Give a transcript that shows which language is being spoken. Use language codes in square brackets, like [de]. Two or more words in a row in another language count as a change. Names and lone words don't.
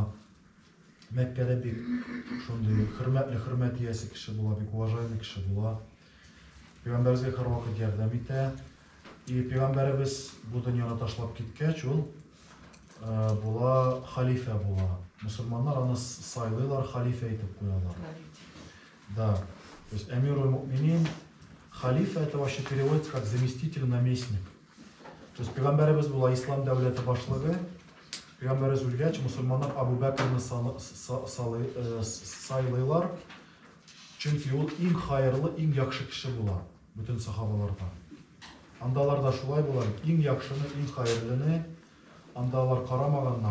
[tt] Мәккәдә бик шундый хөрмәт иясе кеше була, бик уважаемый кеше була. Пeygamberебезгә һәрвакыт ярдәм итә. И Пeygamberебез бу дөньяны ташлап киткәч, ул була халифа була. Мусульманнар аны сайлыйлар, халифа итеп куялар. [ru] Да. То есть [ar] أمير المؤمنين, [ru] халифа это вообще переводится как заместитель, наместник. То есть [tt] Пeygamberебез була ислам дәүләте башлыгы. Пeygamberебез үлгәч, мусульманнар Абу Бәкрне сайлыйлар. Чөнки ул иң хайырлы, иң яхшы кеше була бүтән сахабалардан. Андаларда шулай була, иң яхшыны, иң хайырлыны андалар карамаганнар.